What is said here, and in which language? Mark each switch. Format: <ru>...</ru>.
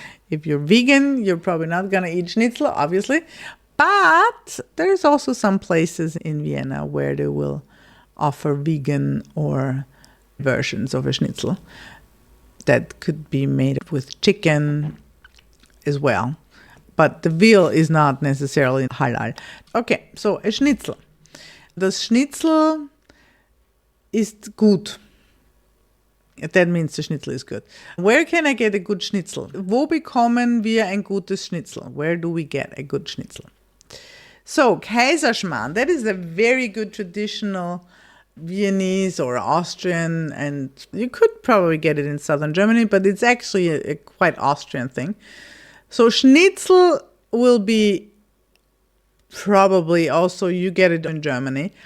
<en>If you're vegan, you're probably not going to eat Schnitzel, obviously. But there's also some places in Vienna where they will offer vegan or versions of a Schnitzel that could be made with chicken as well. But the veal is not necessarily halal. Okay, so a Schnitzel.</en> <de>Das Schnitzel ist gut.</de> <en>That means the Schnitzel is good. Where can I get a good Schnitzel?</en> <de>Wo bekommen wir ein gutes Schnitzel?</de> <en>Where do we get a good Schnitzel? So, Kaiserschmarrn, that is a very good traditional Viennese or Austrian, and you could probably get it in southern Germany, but it's actually a quite Austrian thing. So, Schnitzel will be probably also, you get it in Germany.</en>